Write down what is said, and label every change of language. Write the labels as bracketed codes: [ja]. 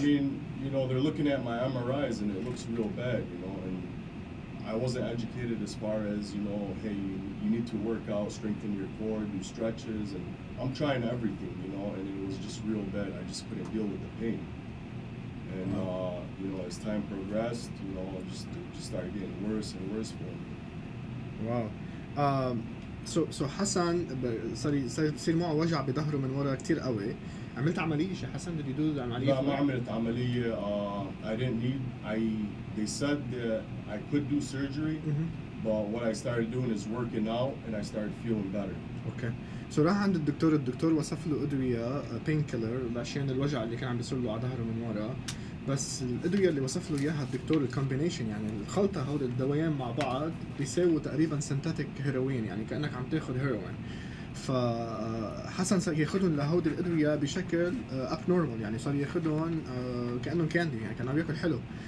[en] I mean, you know, they're looking at my MRIs and it looks real bad, you know, and I wasn't educated as far as, you know, hey, you need to work out, strengthen your core, do stretches, and I'm trying everything, you know, and it was just real bad. I just couldn't deal with the pain. And, you know, as time progressed, you know, it just started getting worse and worse for me. [ar] واو. سو حسن صار يصير معه وجع بظهره من ورا كتير قوي. عملت عملية شي حسن؟ [en] did you do [ar] عملية؟ لا ما عملت عملية. [en] I didn't need. They said that I could do surgery, but what I started doing is working out, and I started feeling better. [ar] اوكي. سو راح عند الدكتور وصف له ادويه بين كيلر عشان الوجع اللي كان عم بيصير له على ظهره من ورا. بس الادويه اللي وصف له اياها الدكتور الكومبينيشن، يعني الخلطه هول الدوايين مع بعض بيساووا تقريبا سنتاتيك هيروين، يعني كانك عم تاخذ هيروين. فحسن صار ياخذهم لهودي الادويه بشكل اب نورمال، يعني صار ياخذهم كانهم كاندي، يعني كان عم ياكل حلو.